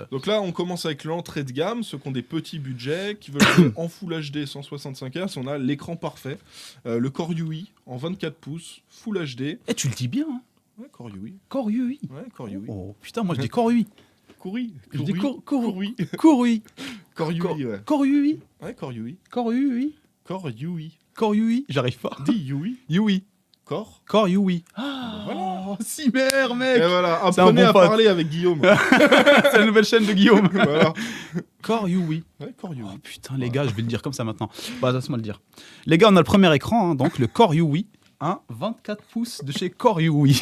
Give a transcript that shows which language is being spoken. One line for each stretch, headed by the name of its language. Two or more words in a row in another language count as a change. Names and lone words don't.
French: Donc là, on commence avec l'entrée de gamme, ceux qui ont des petits budgets, qui veulent jouer en Full HD 165 Hz. On a l'écran parfait, le Core UI en 24 pouces, Full HD. eh, tu le dis bien, hein. Ouais, Core UI. Core UI. Ouais, Core UI. Oh putain, moi je dis Core UI. Couri. Je dis Core UI. Core UI. Core UI, ouais. Core UI. Ouais, Core UI. Core UI. Core UI. Core UI. J'arrive pas. Dis UI. UI. Core. Core UI. Voilà. Si mère, Et mec. voilà, C'est un apprenez bon à pote. parler avec Guillaume. C'est la nouvelle chaîne de Guillaume. Voilà. Core UI. Ouais, Core UI. Oh putain, les gars, je vais le dire comme ça maintenant. Bah, laisse-moi le dire. Les gars, on a le premier écran, hein, donc le Core UI. Un 24 pouces de chez Core UI.